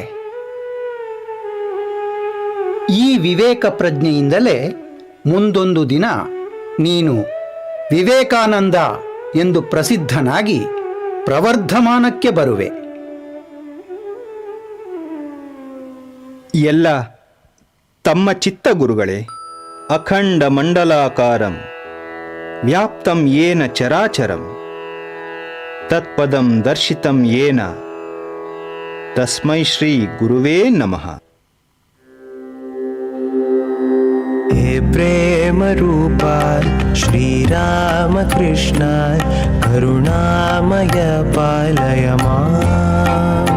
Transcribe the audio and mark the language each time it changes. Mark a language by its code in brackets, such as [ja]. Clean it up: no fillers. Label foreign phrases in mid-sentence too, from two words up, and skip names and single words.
[kn] ಈ ವಿವೇಕ ಪ್ರಜ್ಞೆಯಿಂದಲೇ ಮುಂದೊಂದು ದಿನ ನೀನು ವಿವೇಕಾನಂದ ಎಂದು ಪ್ರಸಿದ್ಧನಾಗಿ ಪ್ರವರ್ಧಮಾನಕ್ಕೆ ಬರುವೆ. ಎಲ್ಲ ತಮ್ಮ ಚಿತ್ತ ಗುರುಗಳೇ. [sa] ಅಖಂಡ ಮಂಡಲಾಕಾರಂ ವ್ಯಾಪ್ತಂ ಯೇನ ಚರಾಚರಂ ತತ್ಪದಂ ದರ್ಶಿತಂ ಯೇನ ತಸ್ಮೈ ಶ್ರೀ ಗುರುವೇ ನಮಃ. हे प्रेम रूपा श्रीराम कृष्ण करुणामय पालय मां.